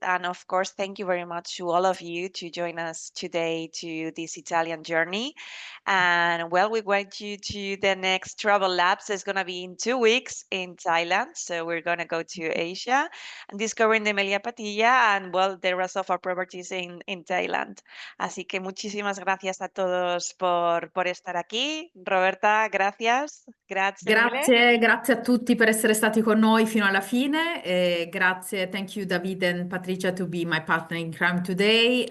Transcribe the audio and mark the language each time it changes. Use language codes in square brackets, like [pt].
[en] And of course, thank you very much to all of you to join us today to this Italian journey. And well, we want you to the next Travel Labs. It's going to be in 2 weeks in Thailand. So we're going to go to Asia and discovering the Meliá Patilla and, well, the rest of our properties in Thailand. [es] Así que muchísimas gracias a todos por estar aquí. [it] Roberta, [es] gracias. [it] Grazie mille. Grazie a tutti per essere stati con noi fino alla fine. Grazie, [en] thank you David and Patricia to be my partner in crime today.